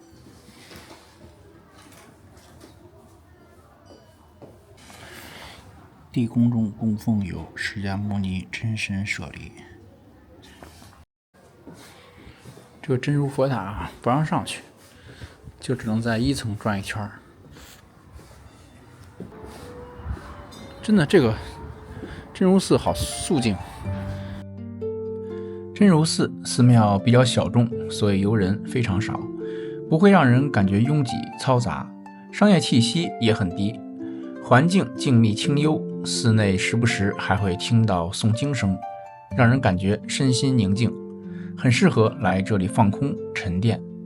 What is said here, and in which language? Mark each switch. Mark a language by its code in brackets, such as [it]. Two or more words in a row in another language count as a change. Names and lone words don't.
[zh] 地宫中供奉有释迦牟尼真身舍利。这个真如佛塔不讓上去，就只能在1 層轉一圈。真的，這個真如寺好肅靜。真如寺寺廟比較小眾，所以遊人非常少，不會讓人感覺擁擠嘈雜，商業氣息也很低，環境靜謐清幽，寺內時不時還會聽到誦經聲，讓人感覺身心寧靜，很適合來這裡放空沉澱。